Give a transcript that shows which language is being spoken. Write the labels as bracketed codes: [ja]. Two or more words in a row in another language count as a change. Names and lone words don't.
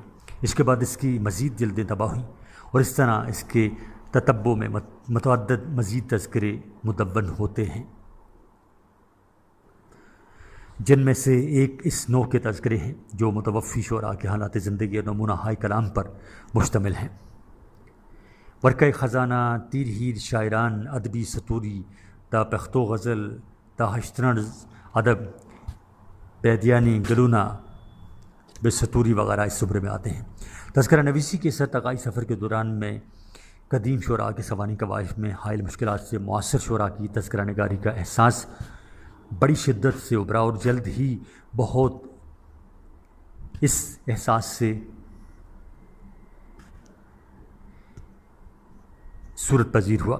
[ur] اس کے بعد اس کی مزید جلدیں طبع ہوئیں اور اس طرح اس کے تتبع میں متعدد مزید تذکرے مدون ہوتے ہیں، جن میں سے ایک اس نوع کے تذکرے ہیں جو متوفی شعراء کے حالات زندگی اور نمونہ ہائے کلام پر مشتمل ہیں۔ ورقہ خزانہ، تیر ہیر شاعران، ادبی ستوری، تا پختو غزل، تا ہشترنز ادب، بیدیانی، گلونا، بے ستوری وغیرہ اس زمرے میں آتے ہیں۔ تذکرہ نویسی کے ارتقائی سفر کے دوران میں قدیم شعراء کے سوانح قوائف میں حائل مشکلات سے معاصر شعراء کی تذکرہ نگاری کا احساس بڑی شدت سے ابھرا اور جلد ہی بہت اس احساس سے صورت پذیر ہوا۔